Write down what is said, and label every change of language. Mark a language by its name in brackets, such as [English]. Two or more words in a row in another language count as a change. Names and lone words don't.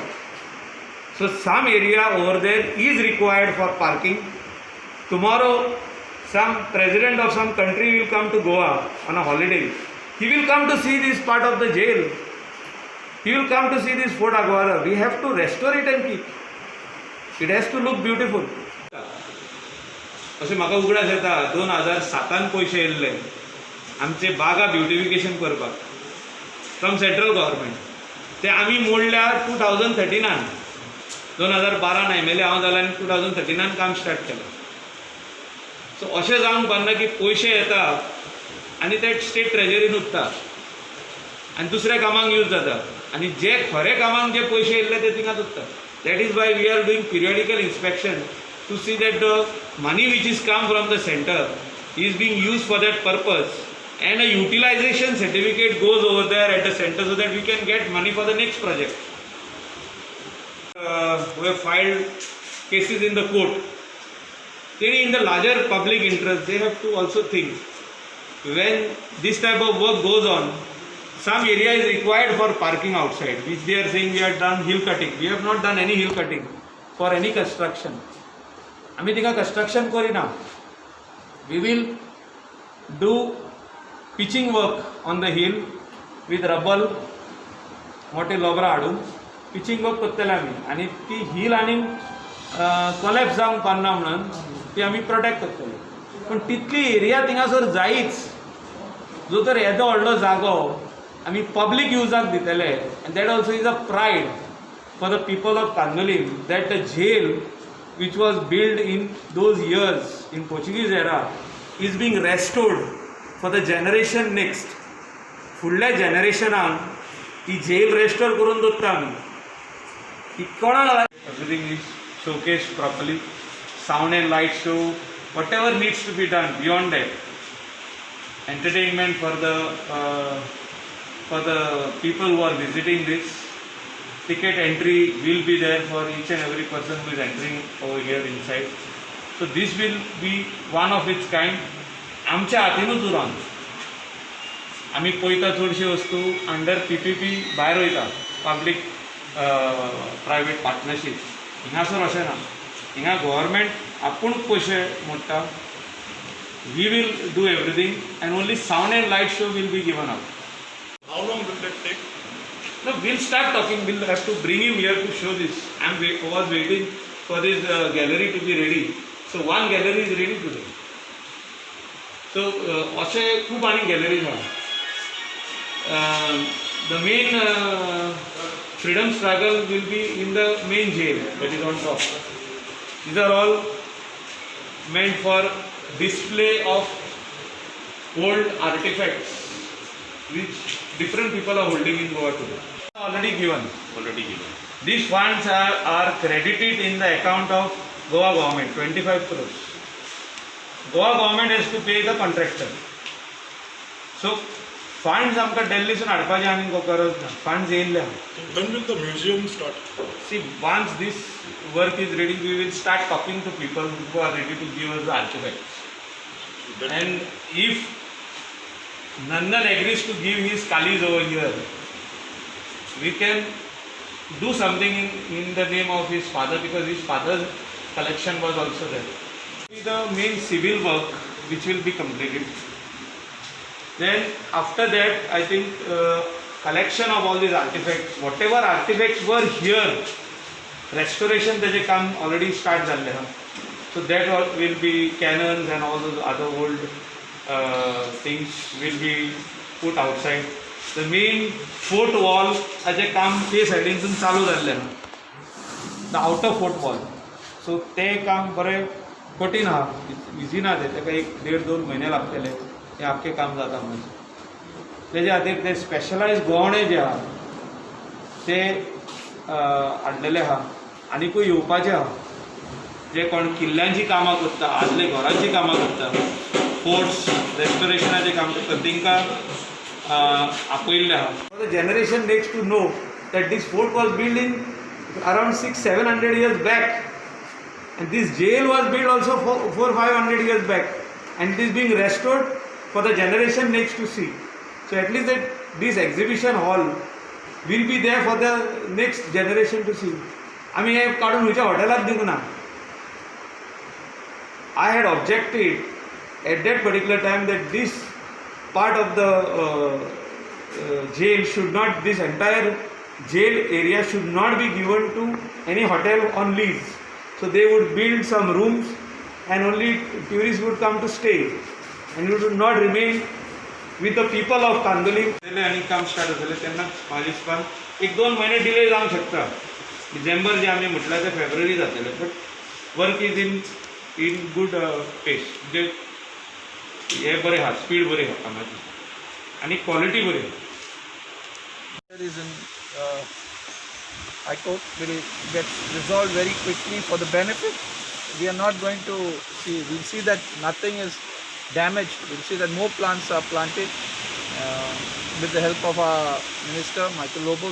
[English] So some area over there is required for parking. Tomorrow some president of some country will come to Goa on a holiday. He will come to see this part of the jail. He will come to see this Fort Aguada. We have to restore it and keep. It has to look beautiful. [Konkani] अशें म्हाका उगडास येता 2007 पैसे येयल्ले आमचे बागा ब्युटिफिकेशन करपाक [English] from central government. [Konkani] ते आमी मोडल्यार 2013 2012 एमएलए हांव जालो आनी 2013 काम स्टार्ट केलें. सो अशें जावंक पारना की पयशे येता आनी ते [English] state treasuryन [Konkani] उरता आनी दुसऱ्या कामाक यूज जाता आनी जे खरे कामाक जे पयशे येयल्ले ते थिंगाच उरता. [English] that is why we are doing periodical inspection to see that the money which is come from the center is being used for that purpose and a utilization certificate goes over there at the center so that we can get money for the next project. We have filed cases in the court. In the larger public interest, they have to also think when this type of work goes on, some area is required for parking outside, which they are saying we have done hill cutting. We have not done any hill cutting for any construction. [Konkani] आमी तिका कंस्ट्रक्शन करिना. [English] we will do pitching work on the hill with rubble [Konkani] मोटे लोबरां हाडून [English] pitching work [Konkani] करतले आमी आनी ती हिल आनी कोलॅप्स जावंक पारना म्हणून ती आमी प्रोटेक्ट करतले. पूण तितली एरिया थिंगासर जायच जो तर येदो व्हडलो जागो आमी पब्लीक युजाक दितले. [English] and that also is a pride for the people of Candolim that the jail which was built in those years in Portuguese era is being restored for the generation next. [Konkani] फुडल्या जनरेशनाक ती जेल रेस्टोर करून दवरता आमी. ती कोणाक [English] एवरीथिंग इज showcased properly, sound and light show, whatever needs to be done beyond that, entertainment for the people who are visiting this. Ticket entry will be there for each and every person who is entering over here inside. So this will be one of its kind. [Konkani] आमच्या हातीनूच उरोन आमी पळयता चडशी वस्तू [English] under PPP [Konkani] भायर वयता, [English] public private partnership. [Konkani] हिंगासर अशें ना. हिंगा गव्हर्मेंट आपूणच पयशे मोडटा. [English] we will do everything and only sound and light show will be given out. How long will that take? No, we'll start talking. We'll have to bring him here to show this. I was waiting for this gallery to be ready. So one gallery is ready today. [Konkani] So अशे खूब आनी galleries आहा. [English] The main freedom struggle will be in the main jail that is on top. These are all meant for display of old artifacts which different people are holding in Goa today. Already given. These funds are credited in the account of Goa government, 25 crores. Goa government has to pay the contractor. So funds [Konkani] आमकां Delhiसून हाडपाचें आनी गरज ना. Funds येयल्ले आहा. [English] When will the museum start? See, once this work is ready, we will start talking to people who are ready to give us the artifacts. And if Nandan agrees to give his kalis over here, we can do something in the name of his father, because his father's collection was also there. The main civil work which will be completed. Then after that, I think collection of all these artifacts, whatever artifacts were here, restoration [Konkani] तेजे काम [English] already start [Konkani] जाल्लें आहा. [English] So that will be cannons and all those other old things will be put outside. The main fort wall as a [Konkani] काम ते साइडीन चालू जाल्लें आहा. [English] The outer fort wall. [Konkani] So ते काम बरें कठीण आहा, इजी ना तेका 1-1.5-2 म्हयने लागतले ते आख्खें काम जाता म्हणून. तेजे खातीर ते स्पेशलायज गोवणे जे आहा ते हाडलेले आहा. आनीकूय येवपाचे आहा जे कोण किल्ल्यांची कामां करता, आदले घरांची कामां करता फोर्ट्स रेस्टोरेशनाचें काम करता तांकां आपयल्लें आहा. [English] The generation next to know that this fort was built in around 600-700 years back, and this jail was built also 400-500 years back, and it is being restored for the generation next to see. So at least that this exhibition hall will be there for the next generation to see. [Konkani] आमी हे काडून खंयच्या हॉटेलाक दिवंक ना. [English] I had objected at that particular time that this part of the jail should not, this entire jail area should not be given to any hotel on lease. So they would build some rooms and only tourists would come to stay, and it would not remain with the people of Kandoli. [Konkani] आणि काम स्टार्ट झाले तेन्ना म्हाज्या हिसपान 1-2 महिने डिले जावंक शकता. डिसेंबर जे आमी म्हटल्यार ते फेब्रुवारी जातले, [English] but work is in good pace. [Konkani] म्हणजे हे बरें आहा, स्पीड बरी आहा कामाची आनी क्वॉलिटी बरी आहा. [English] There is in High Court will get resolved very quickly for the benefit. We are not going to see, we'll see that nothing is damaged. We'll see that more plants are planted with the help of our Minister Michael Lobo.